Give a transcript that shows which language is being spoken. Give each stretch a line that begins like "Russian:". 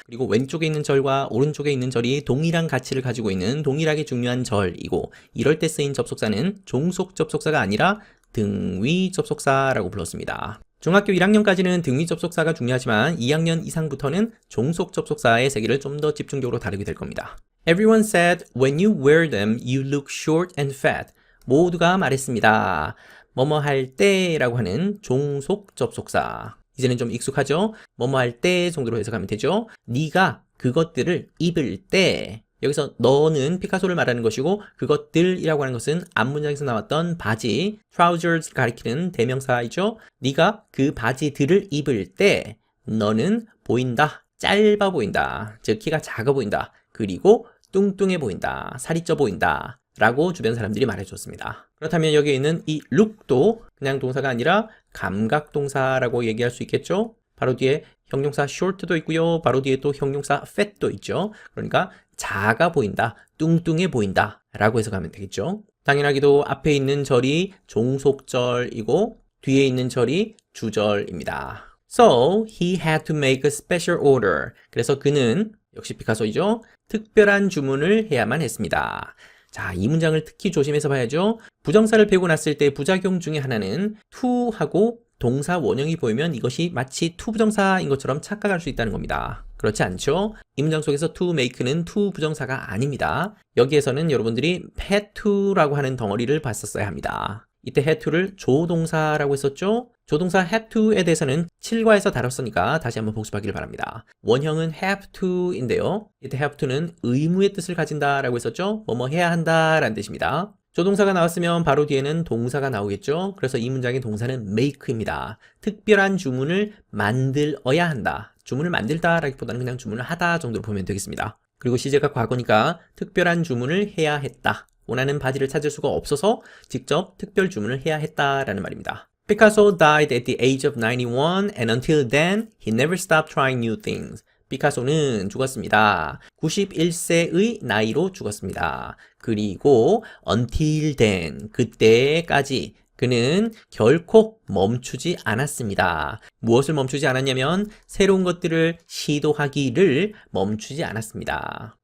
Korean: 그리고 왼쪽에 있는 절과 오른쪽에 있는 절이 동일한 가치를 가지고 있는 동일하게 중요한 절이고 이럴 때 쓰인 접속사는 종속 접속사가 아니라 등위 접속사라고 불렀습니다. 중학교 1학년까지는 등위 접속사가 중요하지만 2학년 이상부터는 종속 접속사의 세계를 좀 더 집중적으로 다루게 될 겁니다.
English: Everyone said when you wear them you look short and fat.
Korean: 모두가 말했습니다. 뭐뭐 할 때라고 하는 종속 접속사. 이제는 좀 익숙하죠? 뭐뭐 할 때 정도로 해석하면 되죠? 네가 그것들을 입을 때 여기서 너는 피카소를 말하는 것이고 그것들이라고 하는 것은 앞문장에서 나왔던 바지, trousers 가리키는 대명사이죠. 네가 그 바지들을 입을 때 너는 보인다, 짧아 보인다, 즉 키가 작아 보인다, 그리고 뚱뚱해 보인다, 살이 쪄 보인다 라고 주변 사람들이 말해줬습니다. 그렇다면 여기에 있는 이 look도 그냥 동사가 아니라 감각동사라고 얘기할 수 있겠죠. 바로 뒤에 형용사 short도 있고요. 바로 뒤에 또 형용사 fat도 있죠. 그러니까 작아 보인다, 뚱뚱해 보인다 라고 해석하면 되겠죠. 당연하게도 앞에 있는 절이 종속절이고 뒤에 있는 절이 주절입니다.
English: So, he had to make a special order.
Korean: 그래서 그는, 역시 피카소이죠. 특별한 주문을 해야만 했습니다. 자, 이 문장을 특히 조심해서 봐야죠. 부정사를 배우고 났을 때 부작용 중에 하나는 to하고 동사 원형이 보이면 이것이 마치 to 부정사인 것처럼 착각할 수 있다는 겁니다. 그렇지 않죠? 이 문장 속에서 to make는 to 부정사가 아닙니다. 여기에서는 여러분들이 had to라고 하는 덩어리를 봤었어야 합니다. 이때 had to를 조동사라고 했었죠? 조동사 had to에 대해서는 7과에서 다뤘으니까 다시 한번 복습하기를 바랍니다. 원형은 have to인데요. 이때 have to는 의무의 뜻을 가진다라고 했었죠? 뭐뭐 해야 한다라는 뜻입니다. 조동사가 나왔으면 바로 뒤에는 동사가 나오겠죠? 그래서 이 문장의 동사는 make입니다. 특별한 주문을 만들어야 한다. 주문을 만들다라기보다는 그냥 주문을 하다 정도로 보면 되겠습니다. 그리고 시제가 과거니까 특별한 주문을 해야 했다. 원하는 바지를 찾을 수가 없어서 직접 특별 주문을 해야 했다라는 말입니다.
English: Picasso died at the age of 91 and until then he never stopped trying new things.
Korean: 피카소는 죽었습니다. 91세의 나이로 죽었습니다. 그리고
English: until then,
Korean: 그때까지 그는 결코 멈추지 않았습니다. 무엇을 멈추지 않았냐면 새로운 것들을 시도하기를 멈추지 않았습니다.